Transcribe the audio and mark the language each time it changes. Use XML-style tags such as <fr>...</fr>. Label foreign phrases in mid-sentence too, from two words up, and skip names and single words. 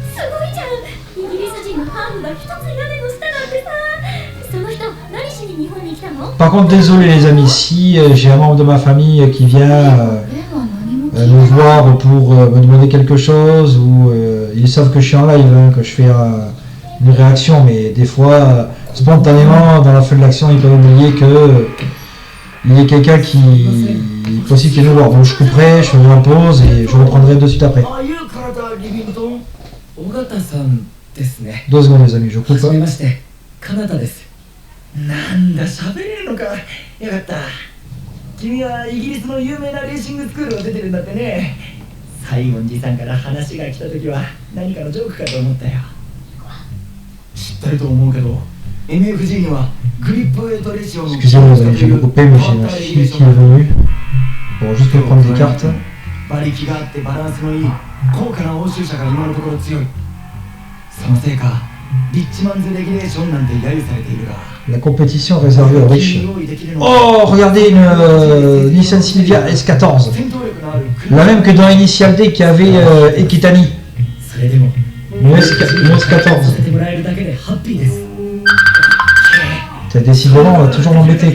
<fr>Par contre, désolé les amis, si j'ai un membre de ma famille qui vient me voir pour me demander quelque chose, ou ils savent que je suis en live, hein, que je fais une réaction, mais des fois, spontanément, dans la fin de l'action, ils peuvent oublier que il y a quelqu'un qui est possible qu'il nous voir. Donc je couperai, je ferai en pause et je reprendrai de suite après. 2 secondes les amis, je coupe.</fr> <ja>なんだ喋れるのか。よかった。君はイギリスの有名なレーシングスクールを出てるんだってね。西園寺さんから話が来た時は何かのジョークかと思ったよ。知ってると思うけど MFG にはグリップウェイトレシオの</ja> <fr>Excusez-moi les amis, j'ai coupé, mais j'ai ma fille qui est venue pour juste me prendre des cartes.</fr> <ja>馬力があってバランスのいい高価な欧州車が今のところ強い。そのせいかリッチマンズレギュレーションなんて揶揄されているが。</ja> <fr>La compétition réservée aux riches. Oh, regardez une Nissan Silvia S14. La même que dans Initial D qui avait Ekitani. Une S14. Décidément, on va toujours m'embêter.</fr>